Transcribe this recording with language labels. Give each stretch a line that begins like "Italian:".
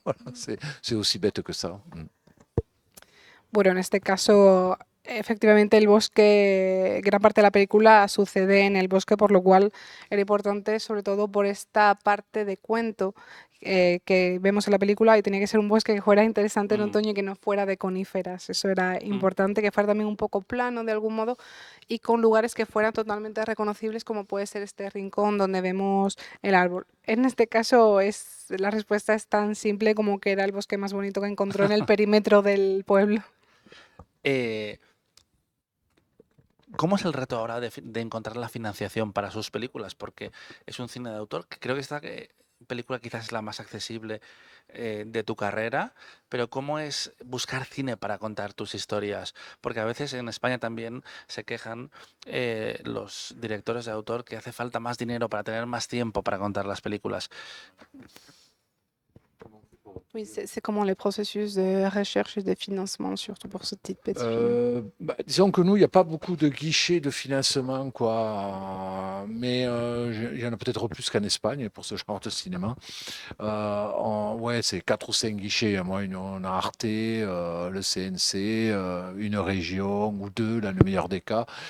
French: Voilà, c'est aussi bête que ça.
Spanish: Bueno, en este caso, efectivamente el bosque, gran parte de la película sucede en el bosque, por lo cual era importante, sobre todo por esta parte de cuento que vemos en la película, y tenía que ser un bosque que fuera interesante en Mm. otoño y que no fuera de coníferas. Eso era Mm. importante, que fuera también un poco plano de algún modo y con lugares que fueran totalmente reconocibles, como puede ser este rincón donde vemos el árbol. En este caso, la respuesta es tan simple como que era el bosque más bonito que encontró en el perímetro del pueblo. Eh, ¿Cómo es el reto ahora de encontrar la financiación para sus películas? Porque es un cine de autor, que creo que esta película quizás es la más accesible de tu carrera, pero ¿cómo es buscar cine para contar tus historias? Porque a veces en España también se quejan los directores de autor que hace falta más dinero para tener más tiempo para contar las películas.
French: Oui, c'est comment les processus de recherche et de financement, surtout pour ce type de film? Disons que nous, il n'y a pas beaucoup de guichets de financement, quoi. Mais il y en a peut-être plus qu'en Espagne pour ce genre de cinéma. Ouais, c'est 4 ou 5 guichets. Moi, on a Arte, le CNC, une région ou deux, dans le meilleur des cas.